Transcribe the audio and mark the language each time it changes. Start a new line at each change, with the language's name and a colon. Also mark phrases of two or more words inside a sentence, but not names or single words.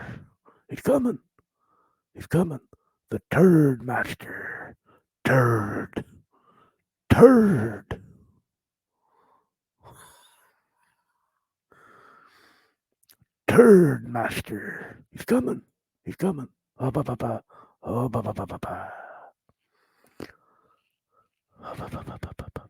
English: He's coming. He's coming. The Turd Master. Turd. Turd. Turd Master. He's coming. He's coming. Ba ba ba ba. Oh, ba ba ba ba ba. Oh, ba ba ba ba ba ba.